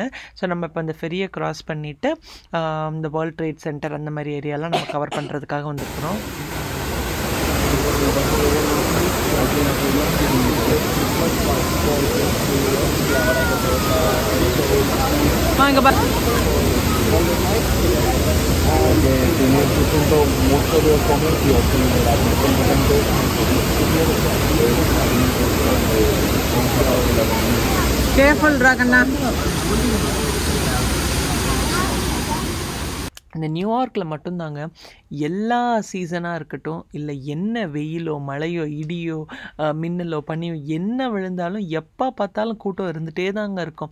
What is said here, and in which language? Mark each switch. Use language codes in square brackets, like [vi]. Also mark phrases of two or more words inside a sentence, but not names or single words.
[ta] ஸோ நம்ம இப்போ இந்த ஃபெரியை க்ராஸ் பண்ணிவிட்டு இந்த வேர்ல்ட் ட்ரேட் சென்டர் அந்த மாதிரி ஏரியாலாம் நம்ம கவர் பண்ணுறதுக்காக வந்துருக்குறோம். வாங்க பா. [es] Tiene mucho de comercio en la [ta] கேர்ஃபுல் ராகண்ணா. இந்த நியூயார்க்கில் மட்டும்தாங்க எல்லா சீசனாக இருக்கட்டும், இல்லை என்ன வெயிலோ மழையோ இடியோ மின்னலோ பனியோ என்ன விழுந்தாலும் எப்போ பார்த்தாலும் கூட்டம் இருந்துகிட்டே தாங்க இருக்கும்.